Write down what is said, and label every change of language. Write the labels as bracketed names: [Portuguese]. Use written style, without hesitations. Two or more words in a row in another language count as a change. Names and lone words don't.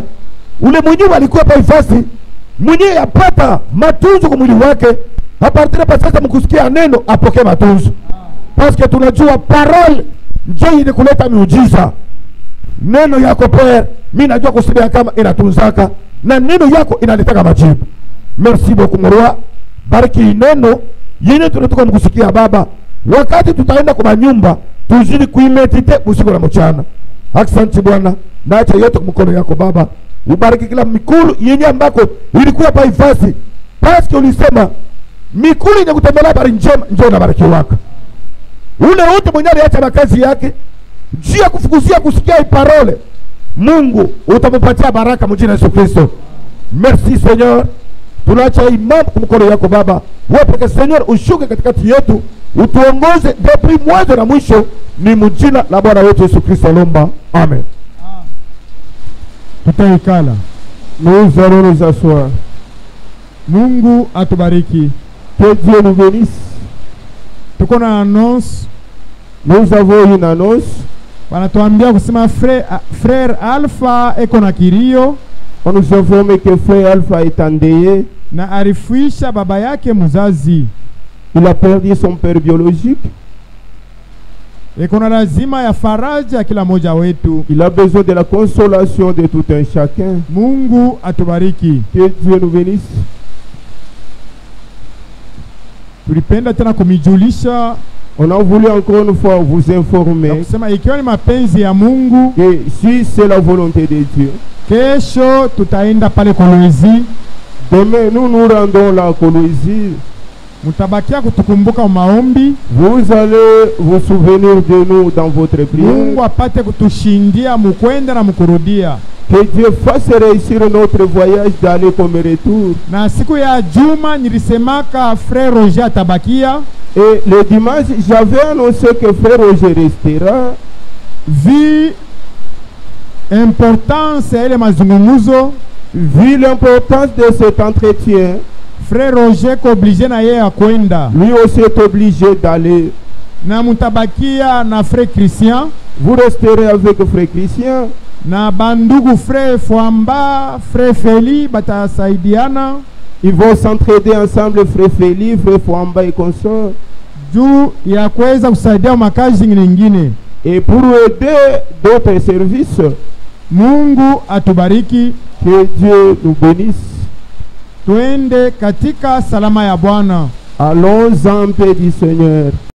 [Swahili] Ule mwenyewe alikuwa hapa ifasi, mwenyewe yapata matunzo kwa mwili wake, apartira pa sasa mkusikia neno apokee matunzo. Paske tunajua parole njoo yenye kuleta miujiza. Neno yako Père, mimi najua kusema kama inatunzaka, na neno yako inaletaka majibu. [French] Merci beaucoup Moroa. [Swahili] Bariki neno yenye tunatoka mkusikia Baba. Wakati tutaenda kwa nyumba, tuzidi kuimedite usiku na mchana. Asante Bwana. Naacha yote mkono yako Baba. Ubariki kila mikulu yenye ambako ilikuwa hapa ifasi. Paske ulisema mikulu yenye kutembelea habari njema njoo na bariki wako. Ule wote mwenye aliacha makazi yake juu ya kufukuzia kusikia hii parole, Mungu utampatia baraka mjina Yesu Kristo. [French] Merci Seigneur. [Swahili] Tunaacha hii mambo kwa mkono yako Baba. Wewe pekee Seigneur ushuke katikati yetu, utuongoze depuis mwanzo na mwisho, ni mjina la Bwana wetu Yesu Kristo lomba. Amen. Tutaikala. [French] Nous allons nous asseoir. [Swahili] Mungu atubariki. [French] Que Dieu nous bénisse. [Swahili] Tuko na annonce. [French] Nous avons une annonce. [Swahili] Wanatuambia kusema frère Alpha eko na kilio. [French] On nous informe que frère Alpha est endeuillé. [Swahili] Na arifuisha baba yake mzazi. [French] Il a perdu son père biologique. [Swahili] Eko na lazima ya faraja kila moja wetu. [French] Il a besoin de la consolation de tout un chacun. [Swahili] Mungu atubariki. [French] Que Dieu nous bénisse. [Swahili] Tulipenda tena kumijulisha. [French] On a voulu encore une fois vous informer [Swahili] kusema ikiwa ni mapenzi ya Mungu, [French] que si c'est la volonté de Dieu, [Swahili] kesho tutaenda pale Kolwezi. [French] Demain nous nous rendons la Kolwezi. [Swahili] Mutabakia kutukumbuka maombi. [French] Vous allez vous souvenir de nous dans votre prière. [Swahili] Mungu apate kutushindia mukwenda na mukurudia. [French] Que Dieu fasse réussir notre voyage d'aller comme retour. [Swahili] Na siku ya Juma nilisemaka frère Roger atabakia. [French] Et le dimanche j'avais annoncé que frère Roger restera. Vu importance [Swahili] ya ile mazungumuzo, [French] vu l'importance de cet entretien, frère Roger est obligé [Swahili] na yeye kwenda. [French] Lui aussi est obligé d'aller. [Swahili] Na mutabakia na frère Christian. [French] Vous resterez avec frère Christian. [Swahili] na bandugu frère Fwamba, frère Feli batasaidiana [French] Ils vont s'entraider ensemble, frère Feli, frère Fwamba et consorts. [Swahili] juu ya kuweza kusaidia makazi nyingine. [French] Et pour aider d'autres services, [Swahili] Mungu atubariki. [French] que Dieu nous bénisse. [Swahili] Tuende katika salama ya Bwana. [French] Allons en paix du Seigneur.